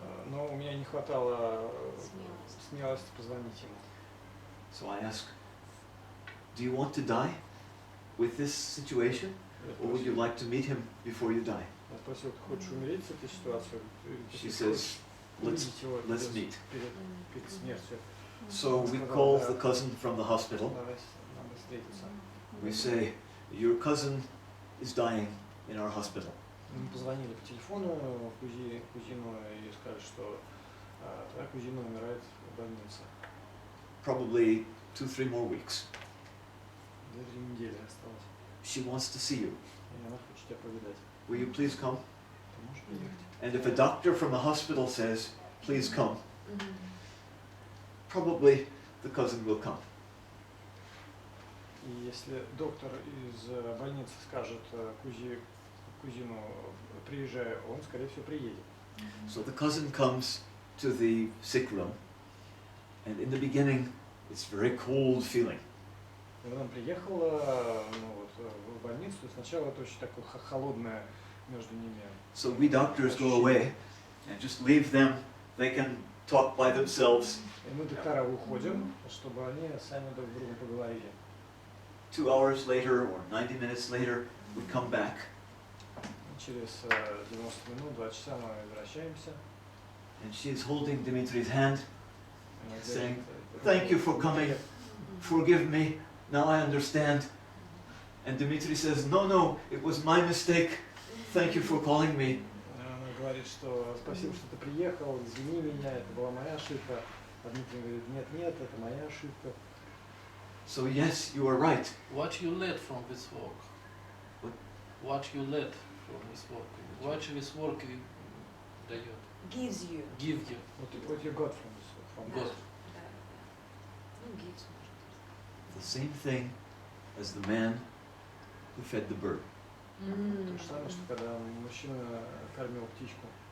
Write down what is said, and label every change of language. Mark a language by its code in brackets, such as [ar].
[ru] Но у меня не хватало смелости позвонить ему. [en] So I ask, do you want to die with this situation, or would you like to meet him before you die? [ru] Я спросил, ты хочешь умереть с этой ситуацией? [en] She says, let's meet. [ru] Перед смертью. [en] So we call the cousin from the hospital. [ru] Давай надо встретиться. [en] We say, your cousin is dying in our hospital. [ru] Мы позвонили по телефону кузину и сказали, что твоя кузина умирает в больнице. [en] Probably 2-3 more weeks. [ru] 2-3 недели осталось. [en] She wants to see you. [ru] И она хочет тебя повидать. [en] Will you please come? [ru] Ты можешь приехать? [en] And if a doctor from the hospital says, please come, probably the cousin will come. [ru] И если доктор из больницы скажет кузину, приезжай, он, скорее всего, приедет. [en] So the cousin comes to the sick room, and in the beginning, it's very cold feeling. [ru] Когда она приехала в больницу, сначала это очень такое холодное между ними. [en] So we doctors go away and just leave them. They can talk by themselves. [ru] И мы, доктора, уходим, чтобы они сами друг с другом поговорили. [en] 2 hours later or 90 minutes later, we come back. [ru] Через 90 минут, 2 часа мы возвращаемся. [en] And she's holding Dimitri's hand, saying, thank you for coming, forgive me, now I understand. And Dimitri says, no, it was my mistake, thank you for calling me. [ru] Она говорит, что спасибо, что ты приехал, извини меня, это была моя ошибка. А Дмитрий говорит, нет, это моя ошибка. [en] So yes, you are right. What you let from this work? What you let from this work? What this work [ru] дает? [en] Gives you. Give you. What you got from this work? From God. Gives. The same thing as the man who fed the bird. [ru] То же самое, что когда мужчина кормил птичку.